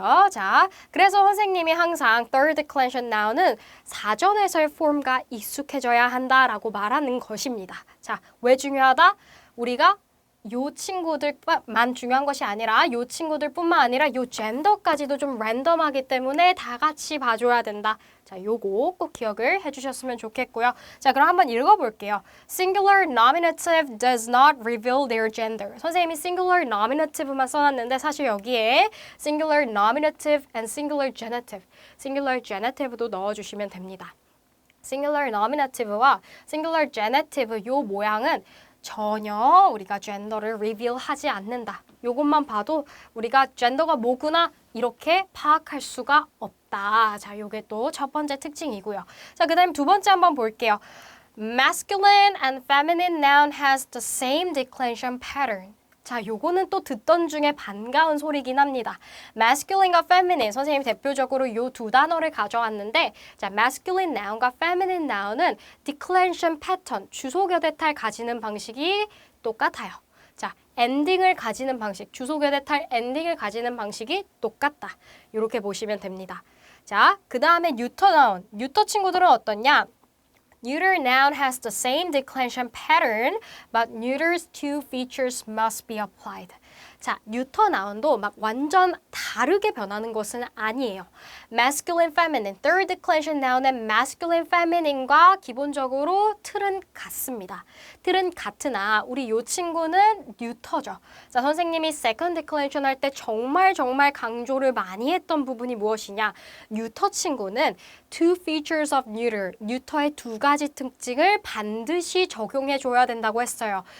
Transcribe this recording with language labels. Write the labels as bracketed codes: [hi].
[ko] 자, 그래서 선생님이 항상 third declension noun은 사전에서의 폼과 익숙해져야 한다라고 말하는 것입니다. 자, 왜 중요하다? 우리가 요 친구들만 중요한 것이 아니라 요 친구들뿐만 아니라 요 젠더까지도 좀 랜덤하기 때문에 다 같이 봐줘야 된다. 자, 요거 꼭 기억을 해주셨으면 좋겠고요. 자, 그럼 한번 읽어볼게요. [en] Singular nominative does not reveal their gender. [ko] 선생님이 singular nominative만 써놨는데 사실 여기에 singular nominative and singular genitive도 넣어주시면 됩니다. singular nominative와 singular genitive 요 모양은 전혀 우리가 젠더를 리빌하지 않는다. 요것만 봐도 우리가 젠더가 뭐구나 이렇게 파악할 수가 없다. 자, 요게 또 첫 번째 특징이고요. 자, 그 다음 두 번째 한번 볼게요. [en] Masculine and feminine noun has the same declension pattern. [ko] 자, 요거는 또 듣던 중에 반가운 소리긴 합니다. masculine과 feminine, 선생님이 대표적으로 요 두 단어를 가져왔는데 자, masculine noun과 feminine noun은 declension pattern, 주소교대탈 가지는 방식이 똑같아요. 자, 엔딩을 가지는 방식, 주소교대탈 엔딩을 가지는 방식이 똑같다. 이렇게 보시면 됩니다. 자, 그 다음에 neuter noun, neuter 친구들은 어떻냐? [en] Neuter noun has the same declension pattern, but neuter's two features must be applied. [ko] 자, neuter noun도 막 완전 다르게 변하는 것은 아니에요. Masculine, feminine, third declension noun의 masculine, feminine과 기본적으로 틀은 같습니다. 틀은 같으나 우리 요 친구는 neuter죠. 자, 선생님이 second declension 할 때 정말 강조를 많이 했던 부분이 무엇이냐? neuter 친구는 two features of neuter, neuter의 두 가지 특징을 반드시 적용해 줘야 된다고 했어요.